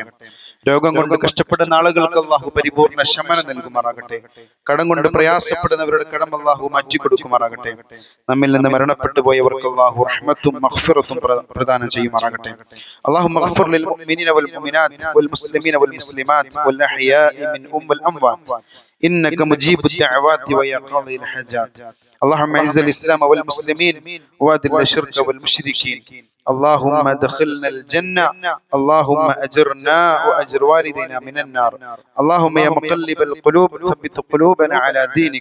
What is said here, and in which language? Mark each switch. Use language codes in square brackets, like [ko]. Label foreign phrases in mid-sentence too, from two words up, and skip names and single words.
[ml] രോഗം കൊണ്ട് കഷ്ടപ്പെടുന്ന ആളുകൾക്ക് അള്ളാഹു പരിപൂർണ്ണ ശമനം നൽകുമാറാകട്ടെ. കടം കൊണ്ട് പ്രയാസപ്പെടുന്നവരുടെ കടം അള്ളാഹു മാറ്റിക്കൊടുക്കുമാറാകട്ടെ. നമ്മിൽ നിന്ന് മരണപ്പെട്ടു പോയവർക്ക് അള്ളാഹു റഹ്മത്തും മഗ്ഫിറത്തും പ്രദാനം ചെയ്യുമാറാകട്ടെ. [ar] اللهم اغفر للمؤمنين والمؤمنات والمسلمين والمسلمات والأحياء منهم والأموات إنك مجيب الدعوات ويا قاضي الحاجات. اللهم اعز الإسلام والمسلمين وأذل الشرك والمشركين. اللهم ادخلنا الجنة. اللهم أجرنا وأجر والدينا من النار. اللهم يا مقلب القلوب ثبت قلوبنا على دينك.